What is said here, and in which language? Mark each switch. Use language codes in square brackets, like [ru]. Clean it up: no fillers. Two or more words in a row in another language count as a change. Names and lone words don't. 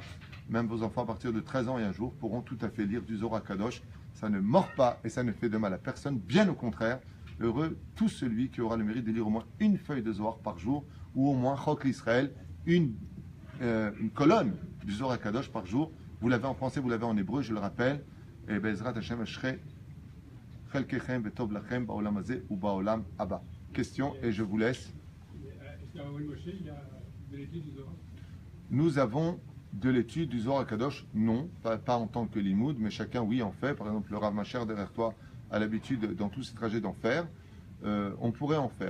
[fr] Même vos enfants à partir de 13 ans et un jour pourront tout à fait lire du Zohar Kadosh. Ça ne mord pas et ça ne fait de mal à personne, bien au contraire. Heureux tout celui qui aura le mérite de lire au moins une feuille de Zohar par jour, ou au moins Chok l'Israël, une colonne du Zohar Kadosh par jour. Vous l'avez en français, vous l'avez en hébreu, je le rappelle. [he] Et בעזרת השם אשרי חלקכם וטוב לכם בעולם הזה ו בעולם הבא. [fr] Question et je vous laisse. Nous avons de l'étude du Zohar Kadosh, non, pas en tant que limoud, mais chacun, oui, en fait. Par exemple, le Rav Macher derrière toi a l'habitude, dans tous ses trajets, d'en faire. On pourrait en faire.